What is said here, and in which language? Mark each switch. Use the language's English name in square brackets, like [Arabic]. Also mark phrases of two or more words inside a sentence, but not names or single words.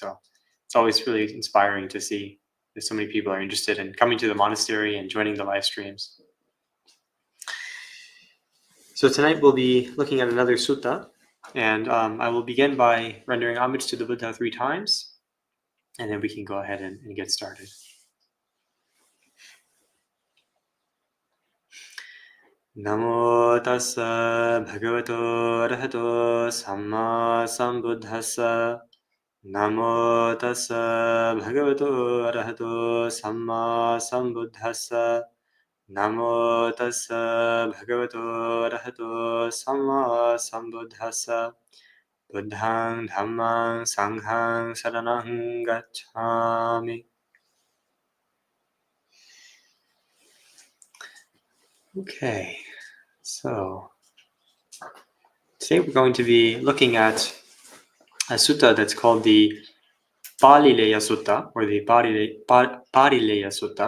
[English] So it's always really inspiring to see that so many people are interested in coming to the monastery and joining the live streams. So tonight we'll be looking at another sutta, and I will begin by rendering homage to the Buddha 3 times, and then we can go ahead and get started. [Pali] Namo tassa bhagavato arahato samma sambuddhassa. Namo tassa bhagavato arahato samma sambuddhassa. Namo tassa bhagavato arahato samma sambuddhassa. Buddhang dhammang sanghang saranang gacchami. [English] Okay, so today we're going to be looking at a sutta that's called the Pallea Sutta, or the Pallea Sutta.